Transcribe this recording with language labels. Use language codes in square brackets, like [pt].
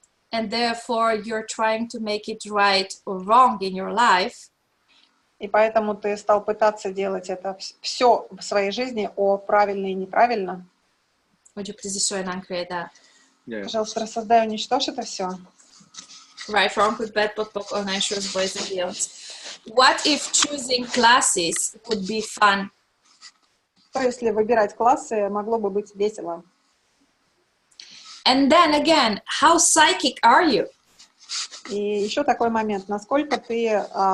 [en] And therefore you're trying to make it right or wrong in your life. [ru] И поэтому ты стал пытаться делать это все в своей жизни правильно и неправильно. [en] Would you please destroy and uncreate that? Yeah. [ru] Пожалуйста, рассоздай, уничтожь это все. [en] Right, wrong, good, bad, pot, poc, all nine shorts, boys, and beyonds. What if choosing classes would be fun? [ru] То если выбирать классы, могло бы быть весело. [en] And then again, how psychic are you? [ru] И еще такой момент, насколько ты